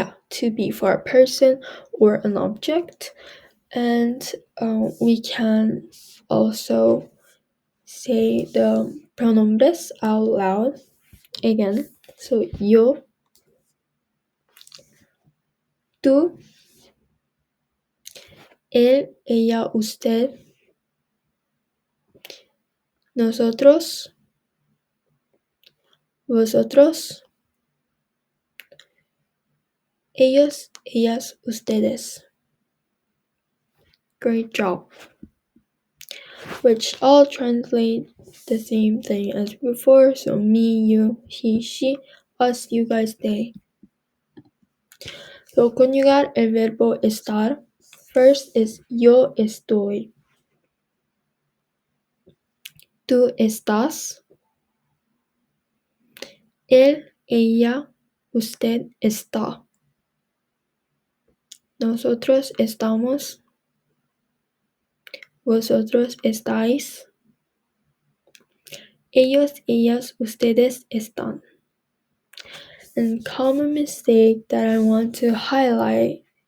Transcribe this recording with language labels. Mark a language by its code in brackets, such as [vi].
[en] To be for a person or an object. And we can also say the pronombres out loud again. [es] So yo, tú, él, ella, usted, nosotros, vosotros, ellos, ellas, ustedes. [en] Great job. Which all translate the same thing as before. So me, you, he, she, us, you guys, they. [es] So conjugar el verbo estar. [en] First is [es] yo estoy. Tú estás. Él, ella, usted está. Nosotros estamos. Vosotros estáis. Ellos, ellas, ustedes están. [en] And common mistake that I want to highlight.